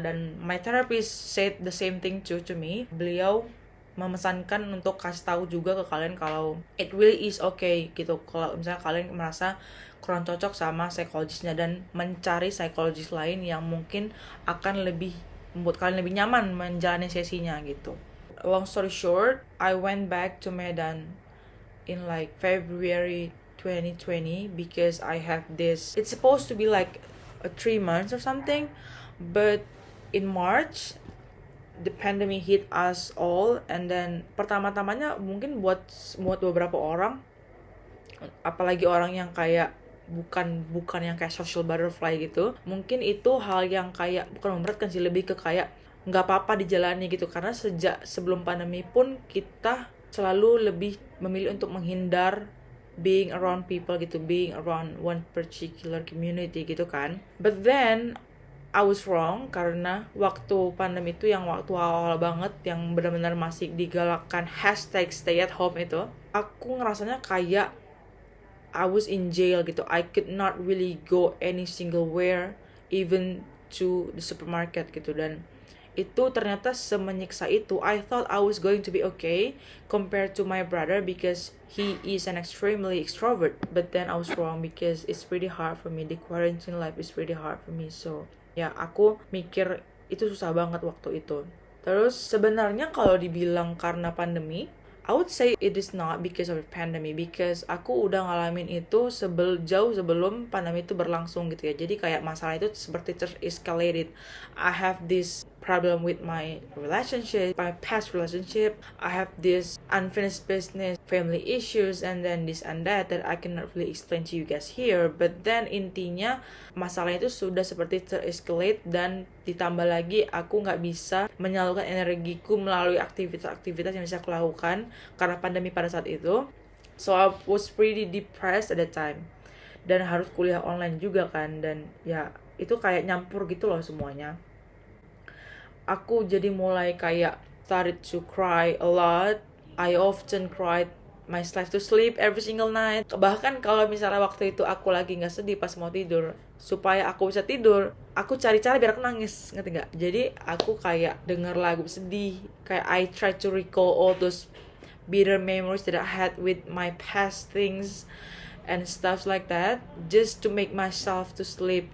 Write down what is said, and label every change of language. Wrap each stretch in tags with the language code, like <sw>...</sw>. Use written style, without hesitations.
<id>Dan</id> <en>my therapist said the same thing to me.</en> <id>Beliau memesankan untuk kasih tahu juga ke kalian kalau</id> <en>it really is okay</en> <id>gitu, kalau misalnya kalian merasa kurang cocok sama psikologisnya, dan mencari psikologis lain yang mungkin akan lebih membuat kalian lebih nyaman menjalani sesinya gitu.</id> <en>Long story short, I went back to Medan in like February 2020 because I have this, it's supposed to be like 3 months or something, but in March the pandemic hit us all.</en> <id>And then pertama-tamanya mungkin buat beberapa orang, apalagi orang yang kayak bukan yang kayak social butterfly gitu, mungkin itu hal yang kayak bukan memberatkan sih, lebih ke kayak nggak apa-apa dijalani gitu. Karena sejak sebelum pandemi pun kita selalu lebih memilih untuk menghindar</id> <en>being around people</en> <id>gitu,</id> <en>being around one particular community</en> <id>gitu kan.</id> <en>But then I was wrong,</en> <id>karena waktu pandemi itu yang waktu awal banget, yang benar-benar masih digalakkan hashtag stay at home itu, aku ngerasanya kayak</id> <en>I was in jail</en> <id>gitu.</id> <en>I could not really go any single where, even to the supermarket</en> <id>gitu. Dan itu ternyata semenyiksa itu.</id> <en>I thought I was going to be okay compared to my brother because he is an extremely extrovert. But then I was wrong because it's pretty hard for me. The quarantine life is pretty hard for me.</en> <id>So ya, aku mikir itu susah banget waktu itu. Terus sebenarnya kalau dibilang karena pandemi,</id> <en>I would say it is not because of the pandemic, because</en> <id>aku udah ngalamin itu jauh sebelum pandemi itu berlangsung gitu ya. Jadi kayak masalah itu seperti ter-escalated.</id> <en>I have this problem with my relationship, my past relationship. I have this unfinished business, family issues, and then this and that I cannot really explain to you guys here. But then</en> <id>intinya masalah itu sudah seperti ter-escalate, dan ditambah lagi aku nggak bisa menyalurkan energiku melalui aktivitas-aktivitas yang bisa aku lakukan karena pandemi pada saat itu.</id> <en>So I was pretty depressed at that time,</en> <id>dan harus kuliah online juga kan, dan ya itu kayak nyampur gitu loh semuanya. Aku jadi mulai kayak</id> <en>started to cry a lot. I often cried myself to sleep every single night.</en> <id>Bahkan kalau misalnya waktu itu aku lagi nggak sedih pas mau tidur, supaya aku bisa tidur, aku cari-cari biar aku nangis, ngerti nggak? Jadi aku kayak denger lagu sedih, kayak</id> <en>I try to recall all those bitter memories that I had with my past things and stuff like that, just to make myself to sleep.</en>